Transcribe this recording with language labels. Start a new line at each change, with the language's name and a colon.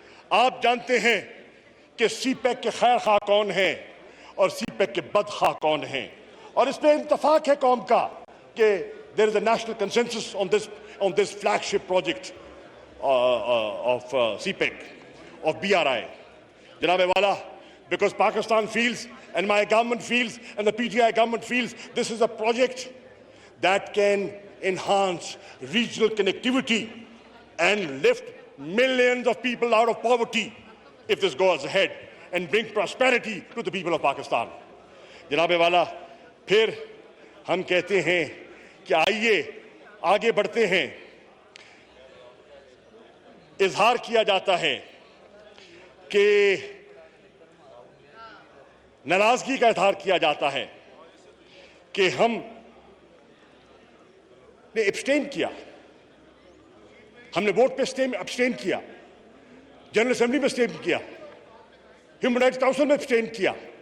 Urdu: آپ جانتے ہیں کہ سی پیک کے خیر خواہ کون ہیں اور سی پیک کے بد خواہ کون ہیں, اور اس پہ اتفاق ہے قوم کا کہ
English: there is a national consensus on this flagship project of CPEC, of BRI. Janab Wala, because Pakistan feels, and my government feels, and the PTI government feels, this is a project that can enhance regional connectivity and lift millions of people out of poverty if this goes ahead, and bring prosperity to the people of Pakistan.
Urdu: Janab Wala, پھر ہم کہتے ہیں کہ آئیے آگے بڑھتے ہیں. اظہار کیا جاتا ہے کہ ناراضگی کا اظہار کیا جاتا ہے کہ ہم نے ابسٹین کیا, ہم نے ووٹ پہ ابسٹین کیا, جنرل اسمبلی میں ابسٹین کیا, ہیومن رائٹس کاؤنسل میں ابسٹین کیا.